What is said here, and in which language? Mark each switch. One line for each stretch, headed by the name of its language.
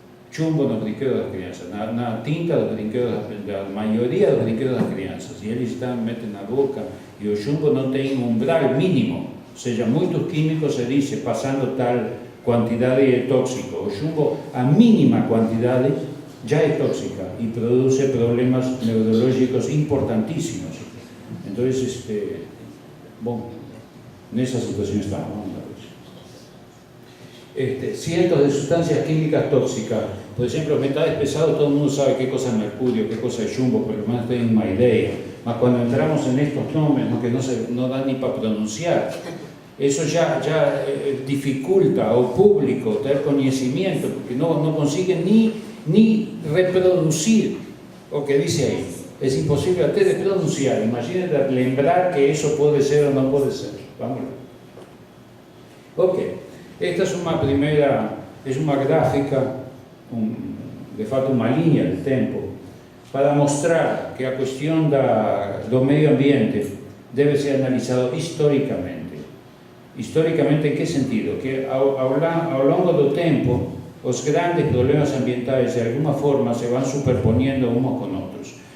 Portuguese: Chumbo nos brinquedos das crianças, na tinta dos brinquedos, da maioria dos brinquedos das crianças, e eles metem na boca, e o chumbo não tem um umbral mínimo, ou seja, muitos químicos se diz, passando tal quantidade é tóxico. O chumbo, a mínima quantidade, já é tóxica e produz problemas neurológicos importantíssimos. Então, bom, nessa situação estamos.
Spanish: Cientos de sustancias químicas tóxicas. Por ejemplo, metales pesados, todo el mundo sabe qué cosa es mercurio, qué cosa es chumbo, pero lo menos tienen una idea. Mas cuando entramos en estos nombres, que no dan ni para pronunciar, eso ya dificulta al público tener conocimiento, porque no consiguen ni reproducir lo que dice ahí. Es imposible hasta de pronunciar. Imagínate lembrar que eso puede ser o no puede ser. Vamos a ver. Ok. Esta es una primera, es una gráfica,
Portuguese: de fato uma linha de tempo, para mostrar que a questão do meio ambiente deve ser analisado historicamente. Historicamente, em que sentido? Que ao longo do tempo, os grandes problemas ambientais de alguma forma se vão superponiendo uns com outros.